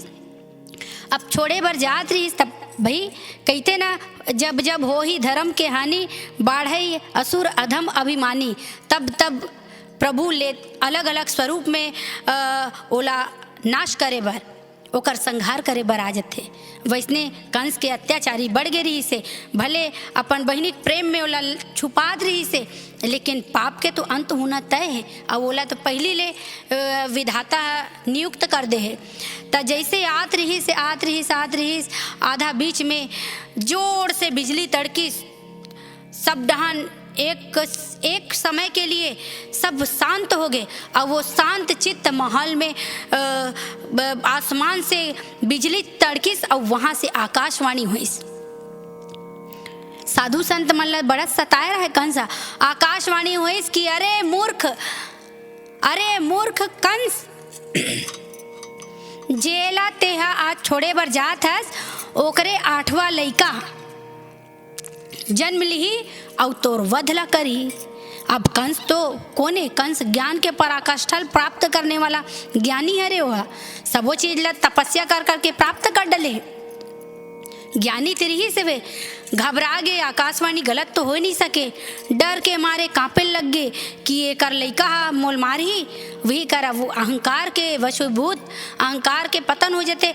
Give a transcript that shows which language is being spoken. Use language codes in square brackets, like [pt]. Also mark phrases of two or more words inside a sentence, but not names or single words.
[hne] अब छोड़े बर जात रही तब भाई कहते ना, [awa] जब जब हो ही धर्म के हानि, बाढ़ई असुर अधम अभिमानी, [hne] तब तब प्रभु ले अलग अलग स्वरूप में ओला नाश करे बर, ओकर संहार करे बर आ जाते। वैसने कंस के अत्याचारी बढ़ गए रही से, भले अपन बहनी प्रेम में ओला छुपात रही से, लेकिन पाप के तो अंत होना तय है, और ओला तो पहली ले विधाता नियुक्त कर दे है। तो जैसे आत रही से आधा बीच में जोर से बिजली तड़की, सब डहान एक समय के लिए सब शांत हो गए, और वो शांत चित्त माहौल में आसमान से बिजली तड़किस, और वहाँ से आकाशवाणी हुई। साधु संत मन ला बड़ा सताए रहे कंसा, आकाशवाणी हुई कि अरे मूर्ख कंस, जेला तेहा आज छोड़े बर जात हस, ओकरे 8वां लइका जन्म लिही और तोर वधला करी। अब कंस तो कोने, कंस ज्ञान के पराकाष्ठा प्राप्त करने वाला ज्ञानी हरे हुआ, सबो चीज ला तपस्या कर करके प्राप्त कर डले। ज्ञानी तेरी ही से वे घबरा गए, आकाशवाणी गलत तो हो नहीं सके, डर के मारे कांपे लग गए कि ये कर लइका मोल मार ही, वही कर वो अहंकार के वशभूत, अहंकार के पतन हो जाते।